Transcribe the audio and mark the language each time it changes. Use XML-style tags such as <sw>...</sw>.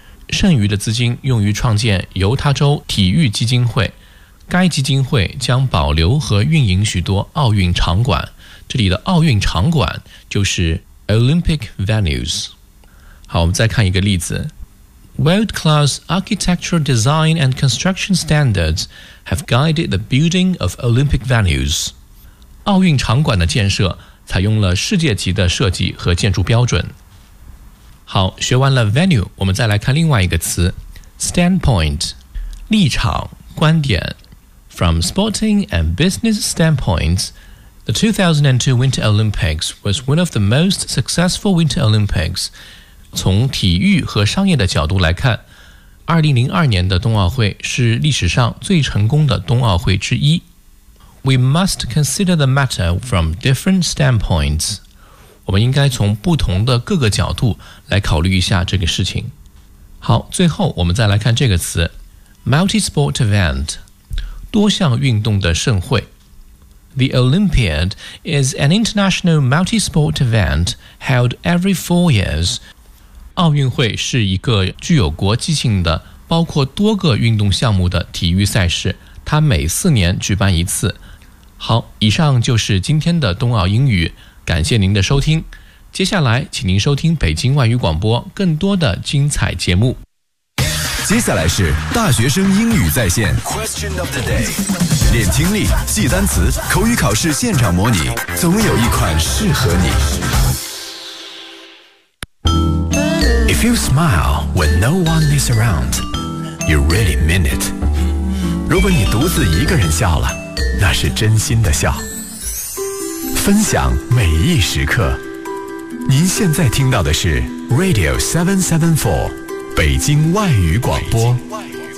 <zh>剩余的资金用于创建犹他州体育基金会，该基金会将保留和运营许多奥运场馆，这里的奥运场馆就是 Olympic Venues。好，我们再看一个例子。</zh> <en>World class architectural design and construction standards have guided the building of Olympic Venues。</en> <zh>奥运场馆的建设采用了世界级的设计和建筑标准。好，学完了 Venue， 我们再来看另外一个词 Standpoint， 立场，观点。</zh> <en>From sporting and business standpoints, the 2002 Winter Olympics was one of the most successful Winter Olympics.</en> <zh>从体育和商业的角度来看，2002年的冬奥会是历史上最成功的冬奥会之一。</zh> <en>We must consider the matter from different standpoints.</en> <zh>我们应该从不同的各个角度来考虑一下这个事情。好，最后我们再来看这个词 Multi-sport event，多项运动的盛会。</zh> <en>The Olympiad is an international multi-sport event held every 4 years.</en> <zh>奥运会是一个具有国际性的包括多个运动项目的体育赛事，它每4年举办一次。好，以上就是今天的冬奥英语，感谢您的收听。接下来请您收听北京外语广播更多的精彩节目。接下来是大学生英语在线 Question of the day， 练听力，记单词，口语考试现场模拟，总有一款适合你。</zh> <en>If you smile when no one is around, you really mean it。</en> <zh>如果你独自一个人笑了，那是真心的笑。分享每一时刻，您现在听到的是 Radio 774北京外语广播。北京外语</zh>